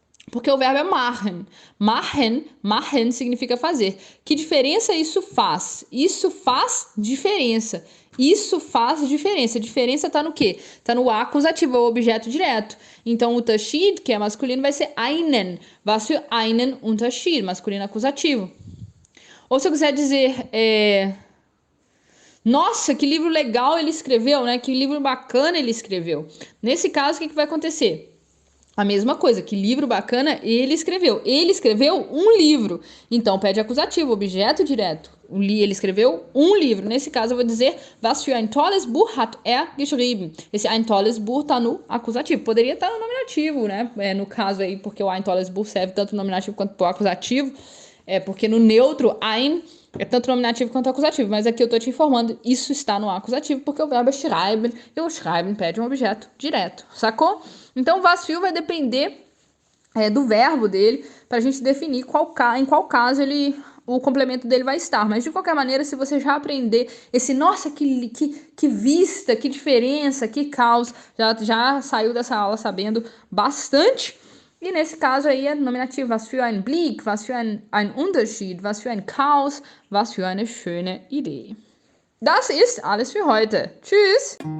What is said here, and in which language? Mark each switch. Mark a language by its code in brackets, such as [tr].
[pt] Porque o verbo é machen. Machen significa fazer. Que diferença isso faz? Isso faz diferença. Isso faz diferença. A diferença está no quê? Está no acusativo, o objeto direto. Então, o Unterschied, que é masculino, vai ser einen. [de] Was für einen Unterschied, [pt] masculino acusativo. Ou se eu quiser dizer, nossa, que livro legal ele escreveu, né? Que livro bacana ele escreveu. Nesse caso, o que vai acontecer? A mesma coisa, que livro bacana ele escreveu. Ele escreveu um livro. Então, pede acusativo, objeto direto. Ele escreveu um livro. Nesse caso, eu vou dizer, [de] was für ein tolles Buch hat er geschrieben. [pt] Esse [de] ein tolles Buch [pt] tá no acusativo. Poderia estar no nominativo, né? No caso aí, porque o [de] ein tolles Buch [pt] serve tanto no nominativo quanto pro acusativo. Porque no neutro, ein é tanto nominativo quanto acusativo. Mas aqui eu tô te informando, isso está no acusativo, porque o verbo é schreiben, e o schreiben pede um objeto direto. Sacou? Então, was für vai depender do verbo dele para a gente definir em qual caso o complemento dele vai estar. Mas, de qualquer maneira, se você já aprender esse, nossa, que vista, que diferença, que caos, já saiu dessa aula sabendo bastante. E nesse caso aí é nominativo, [de] was für ein Blick, was für ein Unterschied, was für ein Chaos, was für eine schöne Idee. Das ist alles für heute. Tschüss!